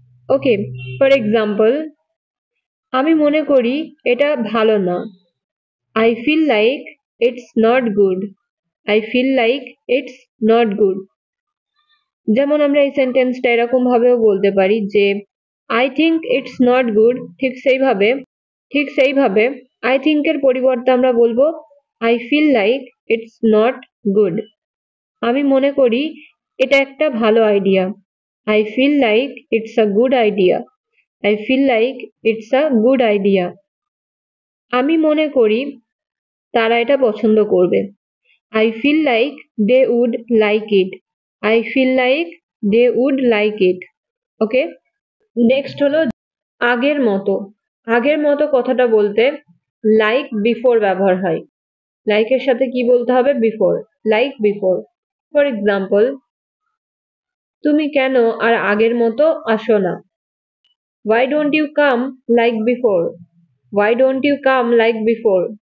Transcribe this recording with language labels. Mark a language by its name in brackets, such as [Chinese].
[Bangla] Okay, for example, আমি মনে করি এটা ভালো না। [English] I feel like it's not good. I feel like it's not good. [Bangla] যেমন আমরা এই সেন্টেন্সটা এরকম ভাবেও বলতে পারি যে [English] I think it's not good। [Bangla] ঠিক সেইভাবে I think এর পরিবর্তে আমরা বলবো [English] I feel like it's not good। [Bangla] আমি মনে করি এটা একটা ভালো idea. [English] I feel like it's a good idea. I feel like it's a good idea। [Bangla] আমি মনে করি তারা এটা পছন্দ করবে। [English] I feel like they would like it. I feel like they would like it. [Bangla] Okay, next হলো আগের মতো। আগের মতো কথাটা বলতে লাইক বিফোর ব্যবহার হয়। লাইকের সাথে কি বলতে হবে? Before. Like before. For example, তুমি কেন আর আগের মতো আসো না? [English] Why don't you come like before? Why don't you come like before?